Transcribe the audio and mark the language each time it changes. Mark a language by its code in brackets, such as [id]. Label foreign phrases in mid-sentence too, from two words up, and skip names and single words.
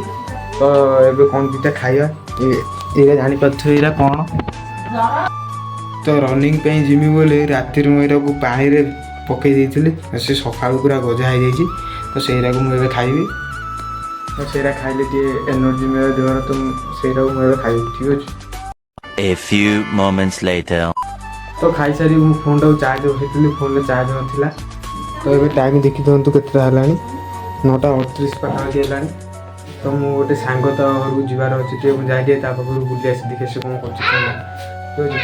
[or] ତ ଏବେ କ'ଣ ଦୁଇଟା ଖାଇବା, ଏଇଟା ଜାଣିପାରୁଥିବେ ଏଇଟା କ'ଣ। ତ ରନିଂ ପାଇଁ ଯିମି ବୋଲି ରାତିରୁ ମୁଁ ଏଇଟାକୁ ପାଣିରେ ପକାଇ ଦେଇଥିଲି, ସେ ସକାଳୁ ପୁରା ଗଜା ହେଇଯାଇଛି। ତ ସେଇଟାକୁ ମୁଁ ଏବେ ଖାଇବି। ତ ସେଇଟା ଖାଇଲେ ଟିକେ ଏନର୍ଜି ମିଳେ ଦେହରେ, ତ ସେଇଟାକୁ ମୁଁ ଏବେ ଖାଇବି, ଠିକ୍ ଅଛି। [en] A few moments later. [or] ତ ଖାଇସାରି ମୁଁ ଫୋନ୍ଟାକୁ ଚାର୍ଜ ବସେଇଥିଲି, ଫୋନ୍ରେ ଚାର୍ଜ ନଥିଲା। ତ ଏବେ ଟାଇମ୍ ଦେଖି ଦିଅନ୍ତୁ କେତେଟା ହେଲାଣି, 9:38 ପାଖାପାଖି ହେଲାଣି। ତ ମୁଁ ଗୋଟେ ସାଙ୍ଗ ତା ଘରକୁ ଯିବାର ଅଛି, ଟିକେ ମୁଁ ଯାଇକି ତା ପାଖରୁ ବୁଲି ଆସି ଦେଖେ ସେ କ'ଣ କରୁଛି କ'ଣ ନାହିଁ, ଠିକ୍ ଅଛି।